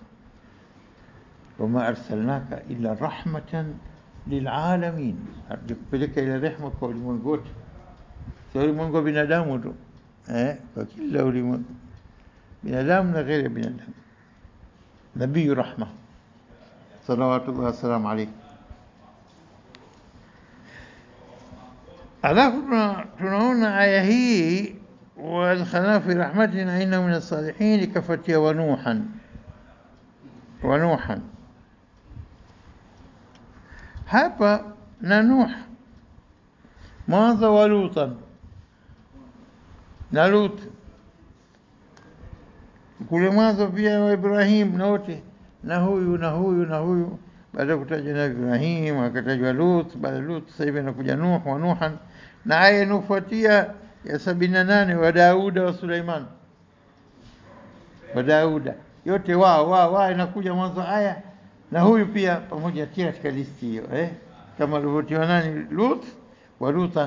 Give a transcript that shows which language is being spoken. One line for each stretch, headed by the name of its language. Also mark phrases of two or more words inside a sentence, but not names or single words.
Arabic: وما أرسلناك إلا رحمة للعالمين,
Swahili: hatukupeleka ila rehma kwa ulimwengu wote, sio ulimwengu wa binadamu tu, kwa kila ulimwengu, binadamu na ghairi binadamu.
Arabic: نبي رحمة صلوات الله وسلامه عليه.
Swahili: Alafu tunaona aya hii
Arabic: وادخلنا في رحمتنا إنه من الصالحين كفتيا ونوحا
Swahili: hapa na Nuh mwanzo
Arabic: ولوطا
Swahili: na Lut kule mwanzo pia wa Ibrahim na wote na huyu baada ya kutajwa na Ibrahim akatajwa Lut, baada Lut sasa hivi anakuja Nuh
Arabic: ونوحا,
Swahili: na aya inafuatia ya 78
Arabic: وداود وسليمان وداود,
Swahili: yote wao inakuja mwanzo aya, na huyu pia pamoja tia katika listi hiyo, kama alivyotiwa nani Lut
Arabic: ولوطا.